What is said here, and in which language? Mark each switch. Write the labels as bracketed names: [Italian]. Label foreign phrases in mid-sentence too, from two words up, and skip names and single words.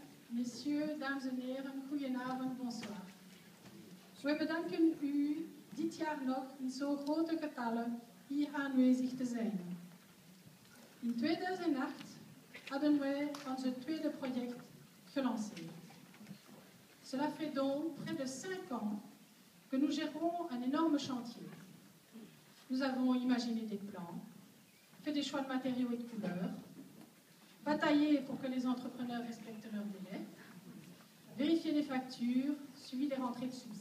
[French] messieurs, [Dutch] dames en heren, goedenavond, bonsoir. We bedanken u dit jaar nog in zo grote getallen hier aanwezig te zijn. In 2008 hadden wij onze tweede project gelanceerd. [French] Cela fait donc près de 5 ans que nous gérons un énorme chantier. Nous avons imaginé des plans, fait des choix de matériaux et de couleurs, bataillé pour que les entrepreneurs respectent leurs délais, vérifié les factures, suivi les rentrées de subsides.